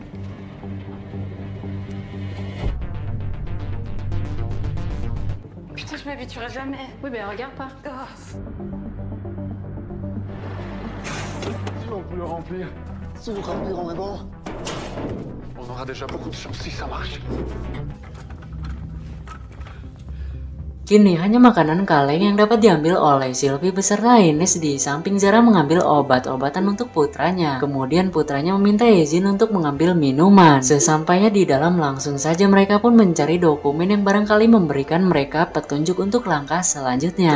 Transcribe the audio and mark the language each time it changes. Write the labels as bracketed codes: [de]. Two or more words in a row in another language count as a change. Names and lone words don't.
[fr] Putain, je m'habituerai jamais. Oui, ben regarde pas. Si on peut le remplir. Si nous remplirons les bords, on aura déjà beaucoup de chance si ça marche. [id] Kini hanya makanan kaleng yang dapat diambil oleh Sylvie beserta Ines di samping Zara mengambil obat-obatan untuk putranya. Kemudian putranya meminta izin untuk mengambil minuman. Sesampainya di dalam langsung saja mereka pun mencari dokumen yang barangkali memberikan mereka petunjuk untuk langkah selanjutnya.